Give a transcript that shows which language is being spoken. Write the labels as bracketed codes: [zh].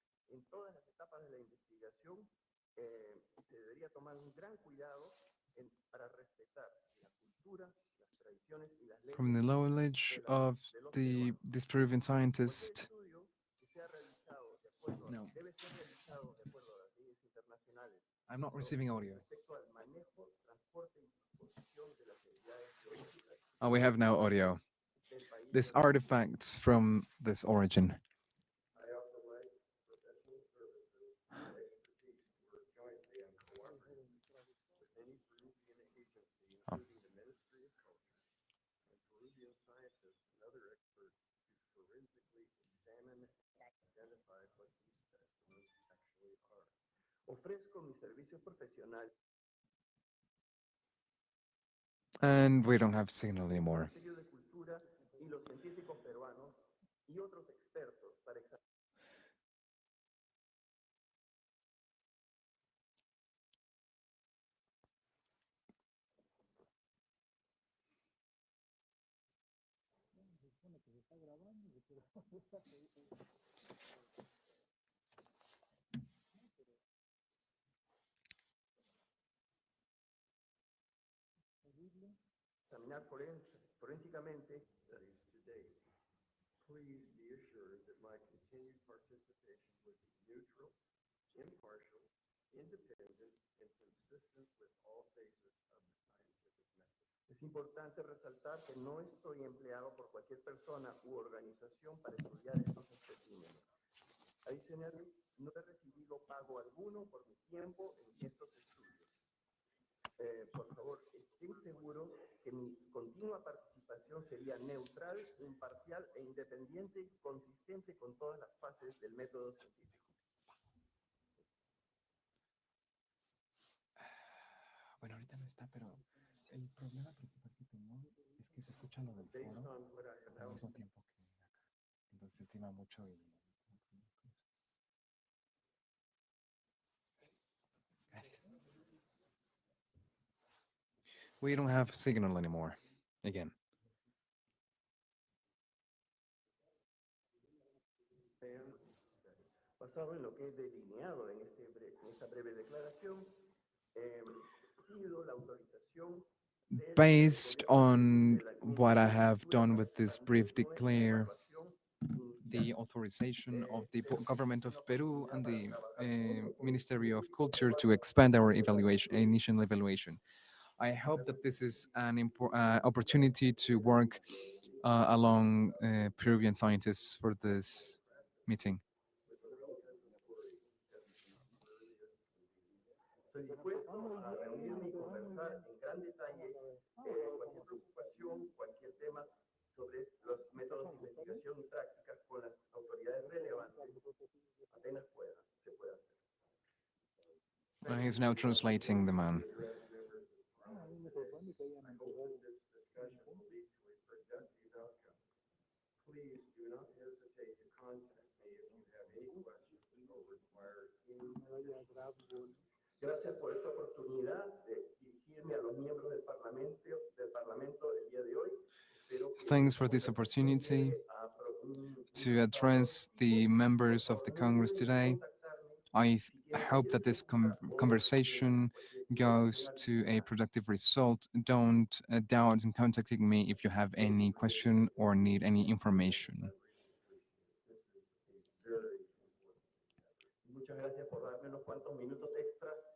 [es] En todas las etapas de la investigación se debería tomar un gran cuidado para respetar la cultura, las tradiciones y las leyes [en] From the knowledge of this Peruvian scientist. [es] Cualquier estudio que sea realizado de acuerdo No. debe ser realizado de acuerdo a las leyes internacionales [en] I'm not receiving audio. [es] respecto al manejo, transporte y disposición de las unidades biológicas [en] Oh, we have now audio. [es] del país. [en] This artifacts from this origin. I also like professional services and expertise to work jointly and cooperatively with any Peruvian agency, including the Ministry of Culture, and Peruvian scientists and other experts to forensically examine and identify what these specimens actually are. [es] Ofrezco mis servicios profesionales [en] And we don't have signal [es] al [en] anymore. [es] Ministerio de Cultura y los científicos peruanos y otros expertos para examinar forensicamente. [en] Please be assured that my continued participation will be neutral, impartial, independent, and consistent with all phases of the scientific method. [es] Es importante resaltar que no estoy empleado por cualquier persona u organización para estudiar estos especímenes. Adicionalmente, no he recibido pago alguno por mi tiempo en estos estudios. Por favor, estén seguros que mi continua participación sería neutral, imparcial e independiente y consistente con todas las fases del método científico. Bueno, ahorita no está, pero el problema principal que tengo es que se escucha lo del [en] Based [es] foro [en] on what I [es] al [en] announced, [es] mismo tiempo que acá. Entonces encima mucho y... Gracias. [en] We don't have signal anymore. Again. [es] Basado en lo que he delineado en esta breve declaración, pido la autorización [en] Based on what I have done with this brief declare, the authorization of the government of Peru and the Ministry of Culture to expand our evaluation, initial evaluation. I hope that this is an opportunity to work along Peruvian scientists for this meeting. [es] Estoy dispuesto a reunirme y conversar en gran detalle cualquier preocupación, cualquier tema sobre los métodos de investigación y prácticas con las autoridades relevantes, apenas se pueda hacer. [en] He's now translating the man. Please do not hesitate to contact me if you have any questions or require any. [es] Gracias por esta oportunidad de dirigirme a los miembros del Parlamento el día de hoy. [en] Thanks for this opportunity to address the members of the Congress today. I hope that this conversation goes to a productive result. Don't doubt in contacting me if you have any question or need any information. [es] Muchas gracias por darme unos cuantos minutos extra.